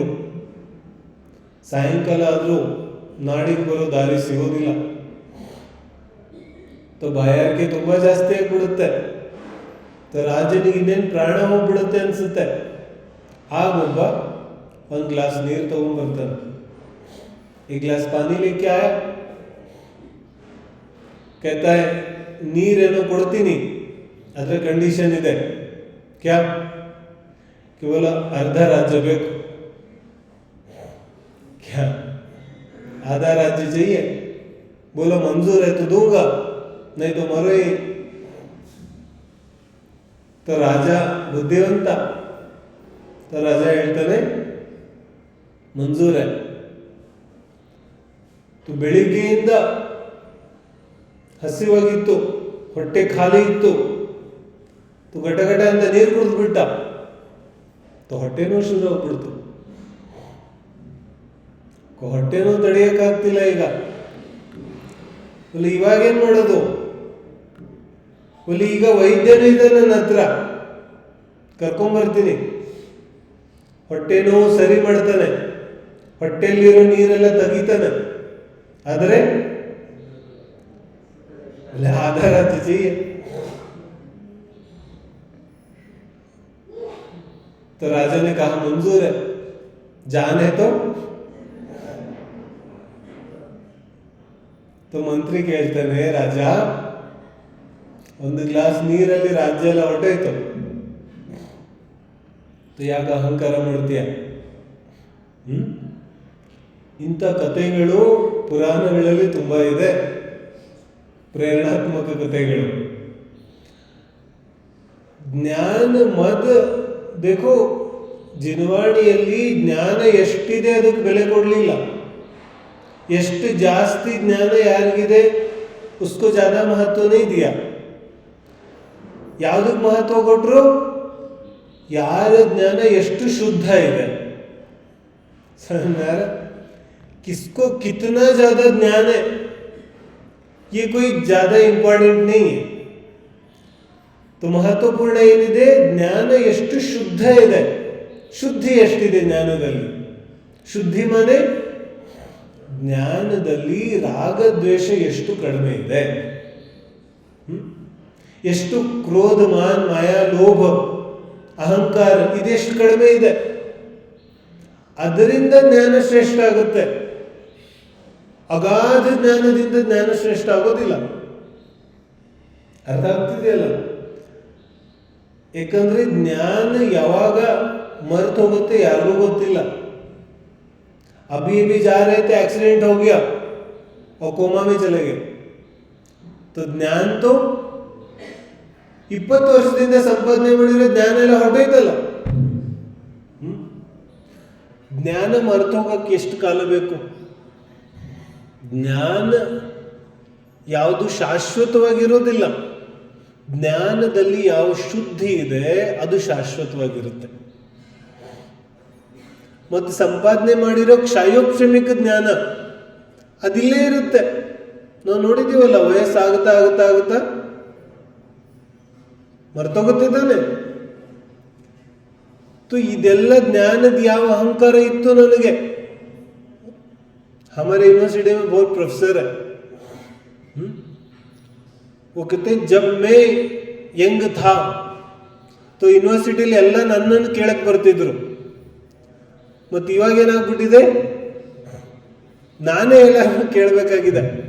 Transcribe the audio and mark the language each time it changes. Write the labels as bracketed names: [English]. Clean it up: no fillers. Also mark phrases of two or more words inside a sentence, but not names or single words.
[Kannada] ಸಾಯಂಕಾಲ ಆದ್ರೂ ನಾಡಿಗೆ ಬರೋ ದಾರಿ ಸಿಗೋದಿಲ್ಲ. तो ಬಾಯಾರಿಕೆ ತುಂಬಾ ಜಾಸ್ತಿ ಆಗ್ಬಿಡುತ್ತೆ. तो ರಾಜನಿಗೆ ಇನ್ನೇನು ಪ್ರಾಣ ಹೋಗ್ಬಿಡುತ್ತೆ ಅನ್ಸುತ್ತೆ. ಆಗೊಬ್ಬ ಒಂದು ಗ್ಲಾಸ್ ನೀರು ತಗೊಂಡ್ಬರ್ತಾನೆ. [Hindi] एक गिलास पानी लेके आया. कहता है [Kannada] ನೀರೇನೋ ಕೊಡ್ತೀನಿ, ಅದರ ಕಂಡೀಷನ್ ಇದೆ. क्या? ಕೇವಲ ಅರ್ಧ ರಾಜ್ಯ ಬೇಕು. [Hindi] क्या? आधा राज्य चाहिए? बोलो मंजूर है तो दूंगा, नहीं तो मरो ही. [Kannada] तो ರಾಜ ಬುದ್ಧಿವಂತ. तो ರಾಜ ಹೇಳ್ತಾನೆ [Hindi] मंजूर है. [Kannada] तो ಬೆಳಿಗ್ಗೆಯಿಂದ ಹಸಿವಾಗಿತ್ತು, ಹೊಟ್ಟೆ ಖಾಲಿ ಇತ್ತು. तो ಗಟಗಟ ಅಂತ ನೀರು ಕುಡಿದು ಬಿಟ್ಟ. तो ಹೊಟ್ಟೆನೂ ಶುರು ಹೋಗ್ಬಿಡ್ತು. ಹೊಟ್ಟೆನೂ ತಡೆಯಕ್ಕಾಗ್ತಿಲ್ಲ ಈಗ. ಒಲಿ ಇವಾಗೇನ್ ಮಾಡೋದು? ಒಲಿ ಈಗ ವೈದ್ಯನೂ ಇದೆ ನನ್ನ ಹತ್ರ, ಕರ್ಕೊಂಬರ್ತೀನಿ. ಹೊಟ್ಟೆನೂ ಸರಿ ಮಾಡ್ತಾನೆ, ಹೊಟ್ಟೆಯಲ್ಲಿರೋ ನೀರೆಲ್ಲ ತೆಗಿತಾನೆ. [Hindi] ಆದರೆ आधा राज्य चाहिए. तो राजा ने कहा मंजूर है, जान है तो मंत्री [Kannada] ಕೇಳ್ತಾನೆ, ರಾಜ ಒಂದು ಗ್ಲಾಸ್ ನೀರಲ್ಲಿ ರಾಜ್ಯ ಎಲ್ಲ ಹೊರಟೋಯ್ತು, ಯಾಕೆ ಅಹಂಕಾರ ಮಾಡ್ತೀಯ? ಇಂಥ ಕಥೆಗಳು ಪುರಾಣಗಳಲ್ಲಿ ತುಂಬಾ ಇದೆ, ಪ್ರೇರಣಾತ್ಮಕ ಕಥೆಗಳು. ಜ್ಞಾನ ಮದ देखो, ಜಿನವಾಣಿಯಲ್ಲಿ ಜ್ಞಾನ ಎಷ್ಟಿದೆ ಅದಕ್ಕೆ ಬೆಲೆ ಕೊಡಲಿಲ್ಲ. ಎಷ್ಟು ಜಾಸ್ತಿ ಜ್ಞಾನ ಯಾರಿಗಿದೆ [Hindi] उसको ज्यादा महत्व नहीं दिया. [Kannada] ಯಾವುದಕ್ಕೆ ಮಹತ್ವ ಕೊಟ್ಟರು? ಯಾರ ಜ್ಞಾನ ಎಷ್ಟು ಶುದ್ಧ ಇದೆ. [Hindi] समझ किसको कितना ज्यादा ज्ञान है ये कोई ज्यादा इंपॉर्टेंट नहीं है. तो महत्वपूर्ण [Kannada] ಏನಿದೆ, ಜ್ಞಾನ ಎಷ್ಟು ಶುದ್ಧ ಇದೆ, ಶುದ್ಧಿ ಎಷ್ಟಿದೆ ಜ್ಞಾನದಲ್ಲಿ? ಶುದ್ಧಿ ಮಾನೆ ಜ್ಞಾನದಲ್ಲಿ ರಾಗದ್ವೇಷ ಎಷ್ಟು ಕಡಿಮೆ ಇದೆ, ಎಷ್ಟು ಕ್ರೋಧ, ಮಾನ್, ಮಾಯ, ಲೋಭ, ಅಹಂಕಾರ ಇದೆಷ್ಟು ಕಡಿಮೆ ಇದೆ. ಅದರಿಂದ ಜ್ಞಾನ ಶ್ರೇಷ್ಠ ಆಗುತ್ತೆ. ಅಗಾಧ ಜ್ಞಾನದಿಂದ ಜ್ಞಾನ ಶ್ರೇಷ್ಠ ಆಗೋದಿಲ್ಲ. ಅರ್ಥ ಆಗ್ತಿದೆಯಲ್ಲ? ಯಾಕಂದ್ರೆ ಜ್ಞಾನ ಯಾವಾಗ ಮರ್ತು ಹೋಗುತ್ತೆ ಯಾರಿಗೂ ಗೊತ್ತಿಲ್ಲ. [Hindi] अभी अभी जा रहे थे, एक्सीडेंट हो गया और कोमा में चले गए. तो ज्ञान तो [Kannada] 20 ವರ್ಷದಿಂದ ಸಂಪಾದನೆ ಮಾಡಿದ್ರೆ ಜ್ಞಾನ ಎಲ್ಲ ಹೊರಟೋಯ್ತಲ್ಲ. ಜ್ಞಾನ ಮರ್ತು ಹೋಗಕ್ಕೆ ಎಷ್ಟು ಕಾಲ ಬೇಕು? ಜ್ಞಾನ ಯಾವುದು ಶಾಶ್ವತವಾಗಿರೋದಿಲ್ಲ. ಜ್ಞಾನದಲ್ಲಿ ಯಾವ ಶುದ್ಧಿ ಇದೆ ಅದು ಶಾಶ್ವತವಾಗಿರುತ್ತೆ. ಮತ್ತು ಸಂಪಾದನೆ ಮಾಡಿರೋ ಕ್ಷಯೋಕ್ಷಮಿಕ ಜ್ಞಾನ ಅದಿಲ್ಲೇ ಇರುತ್ತೆ. ನಾವು ನೋಡಿದೀವಲ್ಲ, ವಯಸ್ಸಾಗುತ್ತಾ ಆಗುತ್ತಾ ಆಗುತ್ತಾ ಮರ್ತೋಗುತ್ತಿದ್ದಾನೆ. ಇದೆಲ್ಲ ಜ್ಞಾನದ ಯಾವ ಅಹಂಕಾರ ಇತ್ತು ನನಗೆ. [Hindi] हमारे यूनिवर्सिटी में बहुत प्रोफेसर है, वो कहते जब मैं यंग था तो [Kannada] ಯೂನಿವರ್ಸಿಟಿಲಿ ಎಲ್ಲ ನನ್ನನ್ನು ಕೇಳಕ್ ಬರ್ತಿದ್ರು. ಮತ್ತು ಇವಾಗ ಏನಾಗ್ಬಿಟ್ಟಿದೆ, ನಾನೇ ಎಲ್ಲ ಕೇಳಬೇಕಾಗಿದೆ.